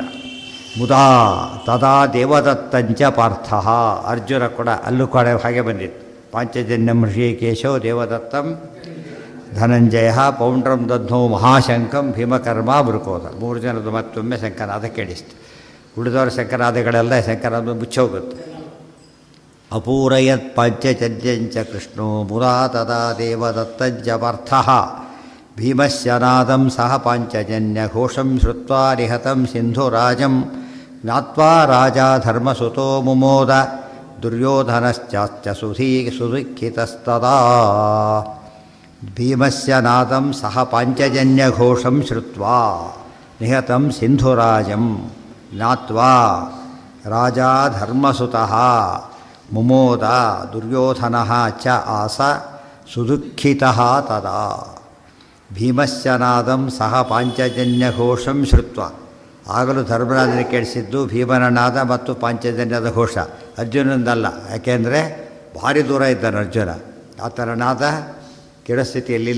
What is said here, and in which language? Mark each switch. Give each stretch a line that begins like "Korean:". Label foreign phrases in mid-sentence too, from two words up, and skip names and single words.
Sanskrit: ಮುದಾ ತದಾ ದೇವದತ್ತಂಚ ಪಾರ್ಥ,
Kannada: ಅರ್ಜುನ ಕೂಡ ಅಲ್ಲೂ ಕೂಡ ಹಾಗೆ ಬಂದಿತ್ತು.
Sanskrit: ಪಾಂಚಜನ್ಯಂ ಋಷಿಕೇಶೋ ದೇವದತ್ತಂ ಧನಂಜಯ ಪೌಂಡ್ರಂ ದಧ್ನೋ ಮಹಾಶಂಕಂ ಭೀಮಕರ್ಮ ಬೃಕೋದ.
Kannada: 3 ಜನದ್ದು ಮತ್ತೊಮ್ಮೆ ಶಂಕನಾದ ಕೇಳಿಸ್ತು. ಉಳಿದವರ ಶಂಕನಾದಗಳೆಲ್ಲ ಶಂಕನಾದ ಮುಚ್ಚೋಗುತ್ತೆ.
Sanskrit: ಅಪೂರಯತ್ ಪಂಚಚರ್ಯಂಚ ಕೃಷ್ಣೋ ಮುರಾ ತದಾ ದೇವದತ್ತಂಚ ಪಾರ್ಥಃ ಭೀಮಸ್ಯ ನಾದಂ ಸಹ ಪಾಂಚಜನ್ಯ ಘೋಷಂ ಶ್ರುತ್ವಾ ನಿಹತಂ ಸಿಂಧುರಾಜಂ ಜ್ಞಾತ್ವಾ ರಾಜ ಧರ್ಮಸುತೋ ಮುಮೋದ ದುರ್ಯೋಧನಶ್ಚಾಶ್ಚ ಸುದುಃಖಿತಸ್ತದಾ. ಭೀಮಸ್ಯ ನಾದಂ ಸಹ ಪಾಂಚಜನ್ಯ ಘೋಷಂ ಶ್ರುತ್ವಾ ನಿಹತಂ ಸಿಂಧುರಾಜಂ ಜ್ಞಾತ್ವಾ ರಾಜ ಧರ್ಮಸುತಃ ಮುಮೋದ ದುರ್ಯೋಧನಃ ಚ ಆಸ ಸುದುಃಖಿತಃ ತದಾ. ಭೀಮಸ್ಯ ನಾದಂ ಸಹ ಪಾಂಚಜನ್ಯ ಘೋಷಂ ಶ್ರುತ್ವ.
Kannada: ಆಗಲೂ ಧರ್ಮರಾಜನ ಕೇಳಿಸಿದ್ದು ಭೀಮನ ನಾದ ಮತ್ತು ಪಾಂಚಜನ್ಯದ ಘೋಷ, ಅರ್ಜುನಂದಲ್ಲ. ಯಾಕೆಂದರೆ ಭಾರಿ ದೂರ ಇದ್ದಾನೆ ಅರ್ಜುನ. ಆ ಥರ ನಾದ ಕೇಳೋ ಸ್ಥಿತಿಯಲ್ಲಿಲ್ಲ.